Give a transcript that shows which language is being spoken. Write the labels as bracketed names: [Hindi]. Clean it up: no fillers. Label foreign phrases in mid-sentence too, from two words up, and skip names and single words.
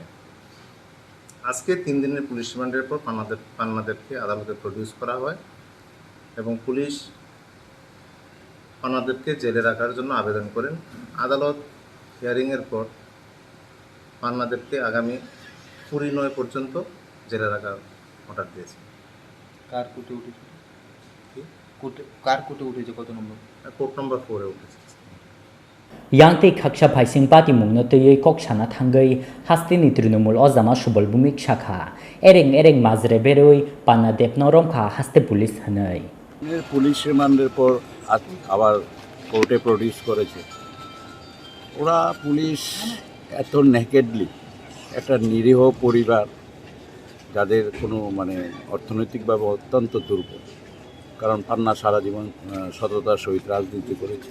[Bangla] আজকে 3 দিনের পুলিশ রিমান্ডের পর পান্নাদেরকে আদালতে প্রডিউস করা হয় এবং পুলিশ পান্নাদেরকে জেলে রাখার জন্য আবেদন করেন। আদালত হিয়ারিংয়ের পর পান্নাদেরকে আগামী 29 পর্যন্ত জেলে রাখার অর্ডার দিয়েছে। কার কোর্টে উঠেছে? কত নম্বর? কোর্ট নম্বর 4 এ উঠেছে। [Kok Borok] Yangte Kaksha Paising Pati Mungnotei Kokshana Tangai, Hastini Trinamool Ozama Shubal Bumik Shakha, Ereng Mazre Beroi, Panna Debno Romkha, Haste Police Hanai. [Bangla] পুলিশ রিমান্ডের পর আবার কোর্টে প্রডিউস করেছে। ওরা পুলিশ এত নেকেডলি একটা নিরীহ পরিবার যাদের কোনো অর্থনৈতিকভাবে অত্যন্ত দুর্বল কারণ পান্না সারা জীবন সততার সহিত রাজনীতি করেছে।